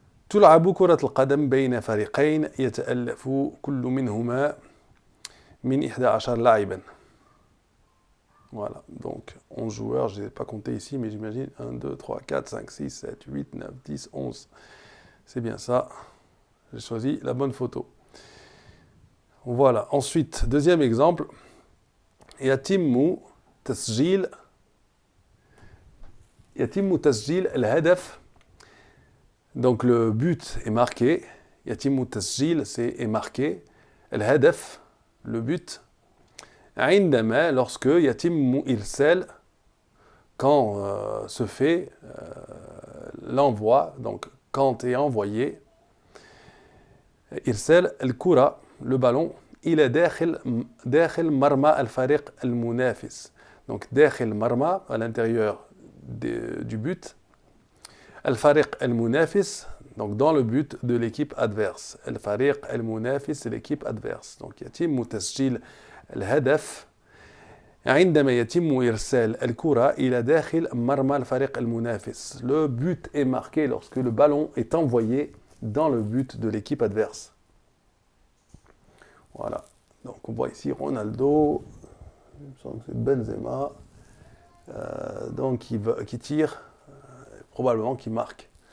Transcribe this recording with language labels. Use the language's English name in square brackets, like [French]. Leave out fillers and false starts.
[Arabic] تلعب كرة القدم بين فريقين يتألف كل منهما من 11 لاعبا. [French] Voilà, donc 11 joueurs, je ne les ai pas comptés ici, mais j'imagine 1, 2, 3, 4, 5, 6, 7, 8, 9, 10, 11. C'est bien ça. J'ai choisi la bonne photo. Voilà, ensuite, deuxième exemple. [Arabic] يتم تسجيل الهدف. [French] Donc le but est marqué. [Arabic] يتم تسجيل, [French] c'est est marqué. [Arabic] الهدف, [French] le but. [Arabic] عندما, [French] lorsque [Arabic] يتم إرسال, [French] quand se fait l'envoi, donc quand est envoyé, [Arabic] إرسال الكرة, [French] le ballon, [Arabic] إلى داخل مرمى الفريق المنافس. [French] Donc [Arabic] داخل مرمى, [French] à l'intérieur du but. [Arabic] الفريق المنافس, [French] donc dans le but de l'équipe adverse. [Arabic] الفريق المنافس, [French] c'est l'équipe adverse. [Arabic] Donc يتم تسجيل الهدف عندما يتم إرسال الكرة إلى داخل مرمى الفريق المنافس. [French] Le but est marqué lorsque le ballon est envoyé dans le but de l'équipe adverse. Voilà. Donc on voit ici Ronaldo, il me semble que c'est Benzema, donc qui tire, probablement qui marque.